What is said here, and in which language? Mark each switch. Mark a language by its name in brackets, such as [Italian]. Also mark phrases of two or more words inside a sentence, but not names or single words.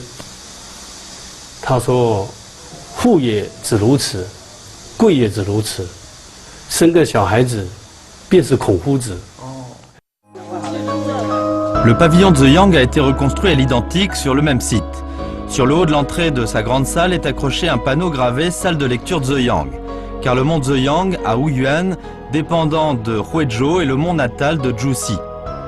[Chinese] 他说：“富也只如此，贵也只如此，生个小孩子，便是孔夫子。” [French] Le pavillon de Ziyang a été reconstruit à l'identique sur le même site. Sur le haut de l'entrée de sa grande salle est accroché un panneau gravé « Salle de lecture Ziyang », car le mont Ziyang, à Wuyuan, dépendant de Huizhou, est le mont natal de Zhu Si.